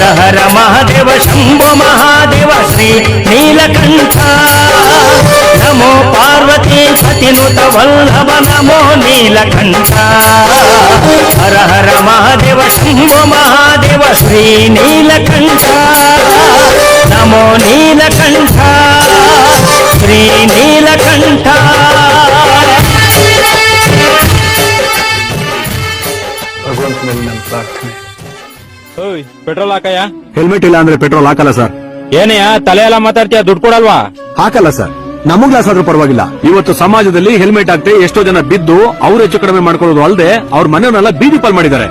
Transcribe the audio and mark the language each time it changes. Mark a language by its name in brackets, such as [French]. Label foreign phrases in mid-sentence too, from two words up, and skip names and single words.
[Sanskrit] हर महादेव शंभो महादेव श्री नीलकंठ नमो पार्वती पतिनुत वल्लभ नमो नीलकंठ हर हर महादेव शंभो महादेव श्री नीलकंठ नमो नीलकंठ श्री नीलकंठ [Kannada] ಪೆಟ್ರೋಲ್ ಹಾಕಯ್ಯ. ಹೆಲ್ಮೆಟ್ ಇಲ್ಲ ಅಂದ್ರೆ ಪೆಟ್ರೋಲ್ ಹಾಕಲ್ಲ ಸರ್. ಏನಯ್ಯ ತಲೆ ಎಲ್ಲ ಮಾತಾಡ್ತೀಯ, ದುಡ್ಡು ಕೊಡಲ್ವಾ? ಹಾಕಲ್ಲ ಸರ್. ನಮಗ್ ಲಾಸ್ ಆದ್ರೂ ಪರವಾಗಿಲ್ಲ. ಇವತ್ತು ಸಮಾಜದಲ್ಲಿ ಹೆಲ್ಮೆಟ್ ಹಾಕ್ತೆ ಎಷ್ಟೋ ಜನ ಬಿದ್ದು ಅವ್ರು ಹೆಚ್ಚು ಕಡಿಮೆ ಮಾಡ್ಕೊಳ್ಳೋದು ಅಲ್ಲದೆ ಅವ್ರ ಮನೆಯನ್ನೆಲ್ಲ ಬೀದಿ ಪಾಲ್ ಮಾಡಿದ್ದಾರೆ.